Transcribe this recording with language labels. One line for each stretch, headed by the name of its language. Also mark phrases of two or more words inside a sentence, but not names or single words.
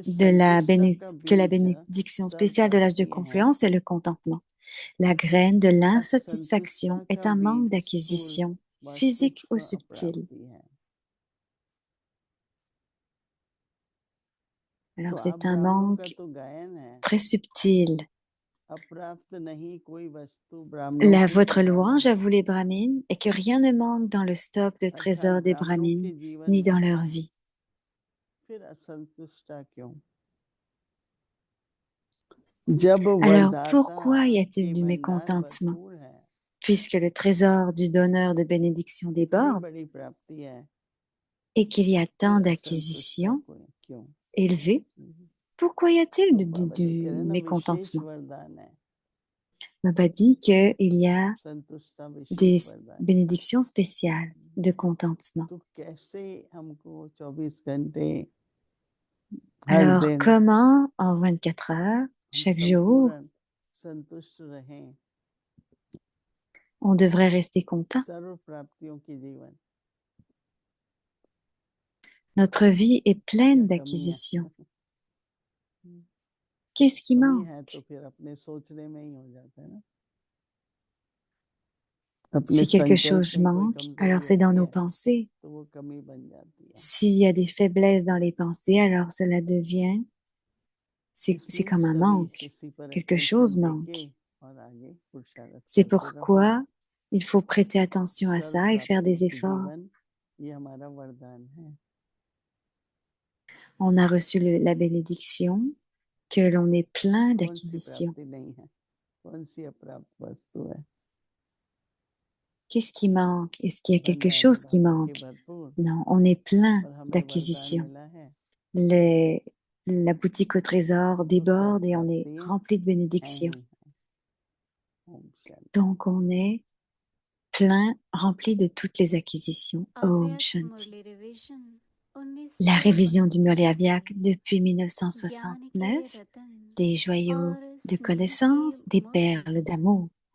French: de
Hindi: संतुष्टा का
French: que la
Hindi: बीज
French: bénédiction
Hindi: सर्व
French: spéciale de l'âge de
Hindi: प्राप्ति है
French: confluence est le contentement. La graine de l'insatisfaction
Hindi: असंतुष्टा
French: est
Hindi: का
French: un manque
Hindi: बीज स्थूल
French: d'acquisition,
Hindi: व
French: physique ou
Hindi: सूक्ष्म
French: subtile.
Hindi: अप्राप्ति है तो
French: Alors
Hindi: आप
French: c'est un
Hindi: ब्राह्मणों का
French: manque
Hindi: तो गायन है
French: très subtil.
Hindi: अप्राप्त नहीं कोई वस्तु ब्राह्मणों के
French: Votre
Hindi: खजाना
French: louange à
Hindi: है
French: vous les brahmines est que rien ne manque dans le stock de
Hindi: अर्थात
French: trésors des
Hindi: ब्राह्मणों
French: brahmines,
Hindi: के जीवन
French: ni
Hindi: में
French: dans leur
Hindi: है
French: vie.
Hindi: फिर असंतुष्टा क्यों जब
French: Alors
Hindi: वरदाता
French: pourquoi y a-t-il
Hindi: के
French: du
Hindi: भंडार
French: mécontentement?
Hindi: भरपूर है
French: Puisque le trésor du donneur de bénédiction
Hindi: इतनी
French: déborde
Hindi: बड़ी प्राप्ति है
French: et qu'il y a tant
Hindi: फिर असंतुष्टा
French: d'acquisitions
Hindi: क्यों
French: élevées, pourquoi y a-t-il
Hindi: तो बाबा जी
French: du
Hindi: कह रहे हैं ना विशेष
French: mécontentement?
Hindi: वरदान है
French: Baba dit qu'il y a
Hindi: संतुष्टा
French: des
Hindi: विशेष वरदान
French: bénédictions spéciales de contentement.
Hindi: तो कैसे हमको 24 घंटे हर
French: Alors
Hindi: दिन
French: comment en 24 heures,
Hindi: हम
French: chaque jour,
Hindi: संपूर्ण संतुष्ट रहें
French: on devrait rester content?
Hindi: सर्व प्राप्तियों की जीवन
French: Notre vie est
Hindi: क्या
French: pleine
Hindi: कमी है
French: d'acquisitions. Qu'est-ce qui
Hindi: कमी है तो
French: manque?
Hindi: फिर अपने सोचने में ही हो जाता है ना अपने
French: Si quelque
Hindi: संकल्प
French: chose
Hindi: में कोई
French: manque, alors
Hindi: कमजोरी
French: c'est dans
Hindi: होती
French: nos
Hindi: है
French: pensées.
Hindi: तो वो कमी बन जाती है
French: S'il y a des faiblesses dans les pensées, alors cela devient, c'est
Hindi: इसलिए
French: comme un
Hindi: सभी
French: manque.
Hindi: इसी पर
French: Quelque chose
Hindi: अटेंशन देके
French: manque.
Hindi: और आगे पुरुषार्थ
French: C'est
Hindi: करते रहो
French: pourquoi il faut prêter attention à
Hindi: सर्व
French: ça et faire
Hindi: प्राप्तियों
French: des
Hindi: की
French: efforts.
Hindi: जीवन ये हमारा वरदान है
French: On a reçu la bénédiction que l'on est plein
Hindi: कौन सी
French: d'acquisitions.
Hindi: प्राप्ति नहीं है कौन सी अप्राप्त वस्तु है
French: Qu'est-ce qui manque? Est-ce qu'il y a quelque
Hindi: भंडारी
French: chose qui
Hindi: बाबा के
French: manque?
Hindi: भरपूर
French: Non, on est plein
Hindi: और हमें वरदान
French: d'acquisitions.
Hindi: मिला है
French: Les- la boutique au trésor
Hindi: तो सर्व
French: déborde et on est
Hindi: प्राप्तियां
French: rempli de
Hindi: हैं
French: bénédictions.
Hindi: ही ओम शांति
French: Donc on est plein, rempli de toutes les acquisitions.
Hindi: Om अव्यक्त Shanti. मुरली रिवीजन
French: La révision du Murli 1949 Aviak
Hindi: से
French: depuis
Hindi: ज्ञान के
French: 1969,
Hindi: रतन
French: des joyaux
Hindi: और
French: de
Hindi: स्नेह के
French: connaissances, des
Hindi: मोती
French: perles d'amour.